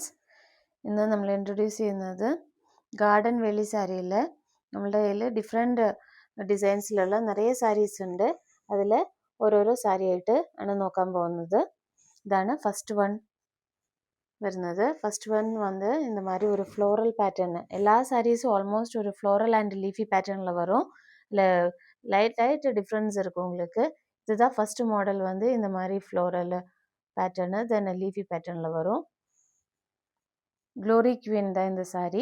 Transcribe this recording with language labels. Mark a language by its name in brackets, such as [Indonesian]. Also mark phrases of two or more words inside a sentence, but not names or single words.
[Malayalam] ഇന്ന് നമ്മൾ ഇൻട്രൊഡ്യൂസ് ചെയ്യുന്നത് ഗാർഡൻ വെള്ളി സാരിയിൽ നമ്മളുടെ കയ്യിൽ ഡിഫറെൻറ്റ് ഡിസൈൻസിലുള്ള നിറയെ സാരീസ് ഉണ്ട്. അതിൽ ഓരോരോ സാരിയായിട്ട് ആണ് നോക്കാൻ പോകുന്നത്. ഇതാണ് [English] first one [Malayalam] വരുന്നത്. [English] first one [Tamil] வந்து இந்த மாதிரி ஒரு [English] floral pattern. [Tamil] எல்லா சாரீஸும் ஆல்மோஸ்ட் ஒரு [English] floral and leafy [Tamil] பேட்டர்னில் வரும். இல்லை லைட் டிஃப்ரென்ஸ் இருக்கும் உங்களுக்கு. இதுதான் [English] first model [Tamil] வந்து இந்த மாதிரி ஃப்ளோரல் பேட்டர்னு தென் லீஃபி பேட்டர்னில் வரும். க்ளோரி குவீன் தான் இந்த சாரீ.